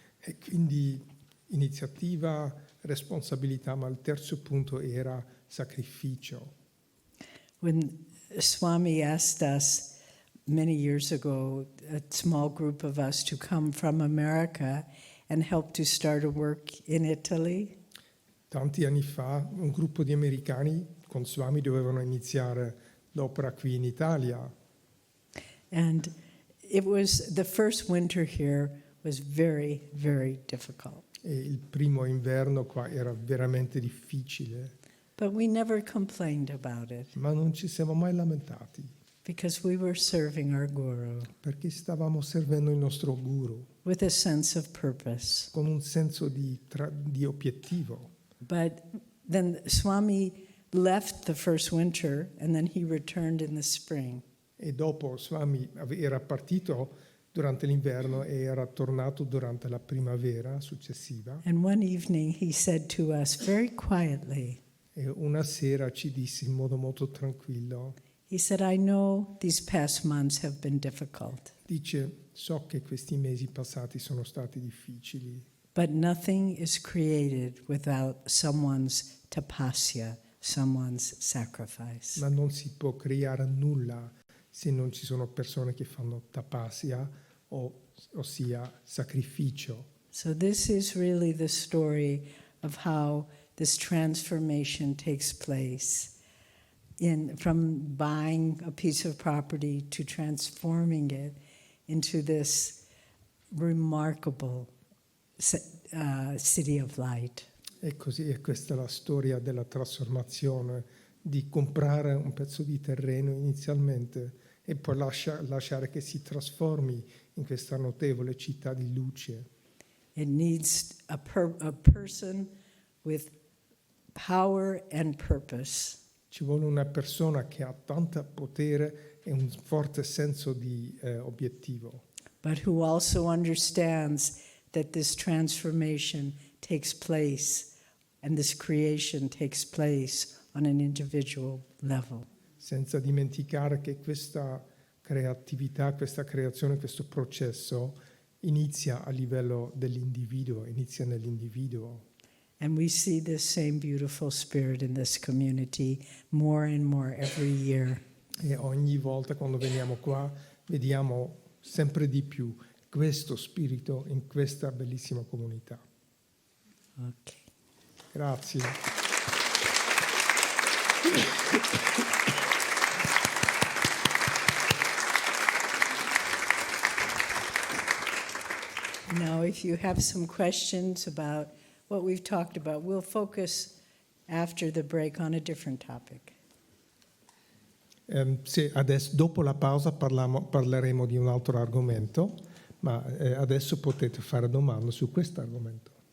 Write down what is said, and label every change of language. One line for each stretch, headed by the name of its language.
Italian: E quindi iniziativa, responsabilità, ma il terzo punto era sacrificio.
English: When Swami asked us many years ago, a small group of us, to come from America and help to start a work in Italy,
Italian: Tanti anni fa un gruppo di americani con Swami dovevano iniziare l'opera qui in Italia.
English: and it was the first winter here was very, very difficult.
Italian: E il primo inverno qua era veramente difficile,
English: But we never complained about it
Italian: ma non ci siamo mai lamentati,
English: because we were serving our Guru
Italian: perché stavamo servendo il nostro guru
English: with a sense of purpose.
Italian: con un senso di obiettivo.
English: But then Swami left the first winter and then he returned in the spring.
Italian: E dopo Swami era partito durante l'inverno e era tornato durante la primavera successiva.
English: And one evening he said to us very quietly,
Italian: E una sera ci disse in modo molto tranquillo,
English: he said, "I know these past months have been difficult,
Italian: dice, so che questi mesi passati sono stati difficili,
English: but nothing is created without someone's tapasya, someone's sacrifice."
Italian: ma non si può creare nulla se non ci sono persone che fanno tapasya, ossia sacrificio.
English: So this is really the story of how this transformation takes place from buying a piece of property to transforming it into this remarkable city of light.
Italian: E così è questa la storia della trasformazione, di comprare un pezzo di terreno inizialmente e poi lasciare che si trasformi in questa notevole città di luce.
English: It needs a person with power and purpose.
Italian: Ci vuole una persona che ha tanto potere e un forte senso di obiettivo,
English: But who also understands that this transformation takes place and this creation takes place on an individual level.
Italian: senza dimenticare che questa creatività, questa creazione, questo processo inizia a livello dell'individuo, inizia nell'individuo.
English: And we see this same beautiful spirit in this community more and more every year.
Italian: E ogni volta quando veniamo qua vediamo sempre di più questo spirito in questa bellissima comunità.
English: Okay.
Italian: Grazie.
English: Now, if you have some questions about what we've talked about, we'll focus after the break on a different topic.
Italian: Se adesso, dopo la pausa parleremo di un altro argomento, ma adesso potete fare domande su questo argomento.